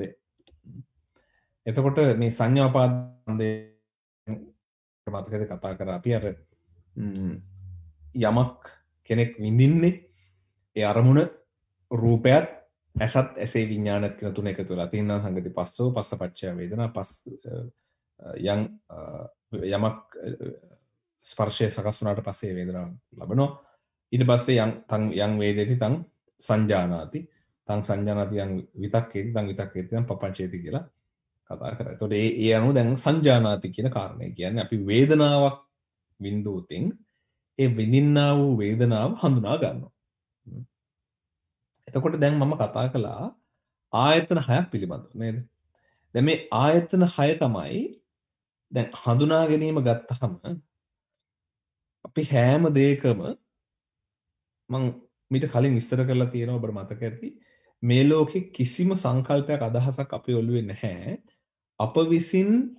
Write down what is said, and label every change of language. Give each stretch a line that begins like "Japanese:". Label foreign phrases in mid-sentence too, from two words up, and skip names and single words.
Sinhala: එතකොට මේ සංඥා උපාදානස්කන්ධය මතකද කතා කරා අපි අර යමක් කෙනෙක් විඳින්නේ ඒ අරමුණ රූපයත් ඇසත් ඇසේ විඥානත් කියන තුන එකතු වෙලා තියෙනවා.
Pali: සංගති පස්සෝ පස්සපච්චය වේදනා
Sinhala: පස් යමක් ස්පර්ශය සකස් වුණාට පස්සේ වේදනාව ලබනවා. ඊට පස්සේ
Pali: යම් වේදේති තං සංජානාති තං සංජානාති යම් විතක්කේති තං විතක්කේති තං පපංචේති
Sinhala: කියලා කතා කරා. එතකොට ඒ අනුව දැන් සංජානාති කියන කාරණේ කියන්නේ අපි වේදනාවක් විඳුතින් ඒ විඳින්නා වූ වේදනාව හඳුනා ගන්නවා. එතකොට දැන් මම කතා කළා ආයතන 6ක් පිළිබඳව නේද? දැන් මේ ආයතන 6 තමයි දැන් හඳුනා ගැනීම ගත්තහම අපි හැම දෙයකම මං මීට කලින් විස්තර කරලා තියෙනවා ඔබට මතක ඇති මේ ලෝකේ කිසිම සංකල්පයක් අදහසක් අපේ ඔළුවේ නැහැ අප විසින්